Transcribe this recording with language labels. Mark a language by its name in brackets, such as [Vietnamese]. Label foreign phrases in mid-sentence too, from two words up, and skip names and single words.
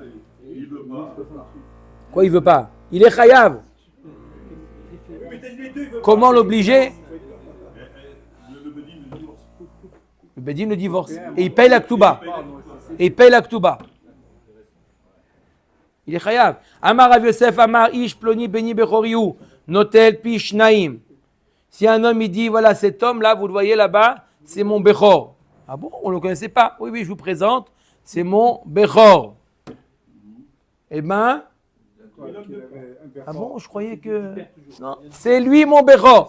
[French] Quoi, il veut pas? Il est Chayav. Mais les deux, ils veulent Comment l'obliger? Le Bedin le divorce. Le Bedin le divorce. Et il paye la Ktuba. Et il paye la Ktuba. Il est chayav. [Hebrew] אמר רב יוסף אמר איש פלוני בני בכורי הוא נוטל פי שנים. [French] Si un homme il dit, voilà, cet homme-là, vous le voyez là-bas, c'est mon Bechor. Ah bon, on ne le connaissait pas. Oui, je vous présente, c'est mon Bechor. Eh ben, ah bon, je croyais que... Non, c'est lui mon Bechor.